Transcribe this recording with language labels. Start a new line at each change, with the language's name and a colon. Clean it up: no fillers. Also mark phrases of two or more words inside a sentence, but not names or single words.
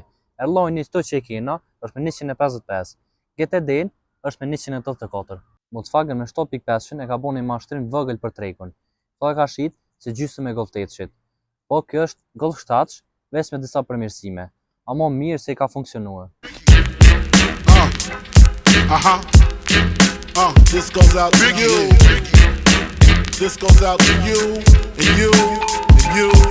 Albanian: Airline çdo që e kena është me 155, GTD-n është me 184. Volkswagen me 7.5 e ka bën një mashtrim vogël për trekun. Kto e ka shit si gjysmë e Golf 8-shit. Po kjo është Golf 7 vetëm me disa përmirësime, ama mirë se i ka funksionuar.
English: This goes out to you. This goes out to you and you and you.